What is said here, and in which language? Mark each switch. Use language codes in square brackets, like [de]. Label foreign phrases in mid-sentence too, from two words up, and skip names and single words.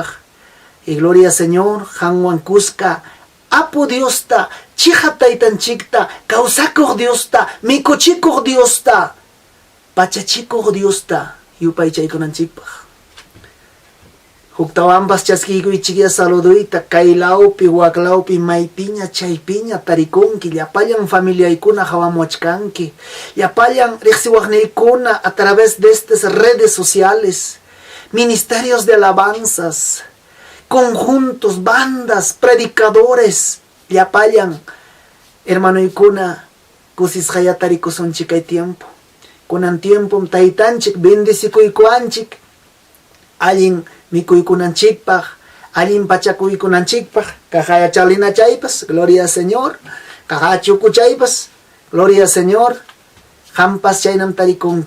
[es] Y gloria Señor [qu] hanwan kuska apu Diosta chija taytanchikta kawsakuq Diosta mikuchikuq Diosta pachachikuq Diosta yupay chaykunanchikpaj. Huktawambas chaskiykuichikya saluduyta kaylawpi waklawpi maypiña chaypiña tarikunki llapallan familiaykuna hawamuachkanki llapallan riqsiwaqniykuna [es] a través de estas redes sociales, ministerios de alabanzas, conjuntos, bandas, predicadores [qu] llapallan hermanoykuna kusisqaya tarikusunchik kay tiempo kunan tiempom taytanchik bendicikuykuanchik allin mikuykunanchikpaj, allin pachakuykunanchikpaj, kajaya chalinachaypas, [es] gloria al Señor, [qu] kajaya chukuchaypas, [es] gloria al Señor, [qu] jampas chaynam tarikunki.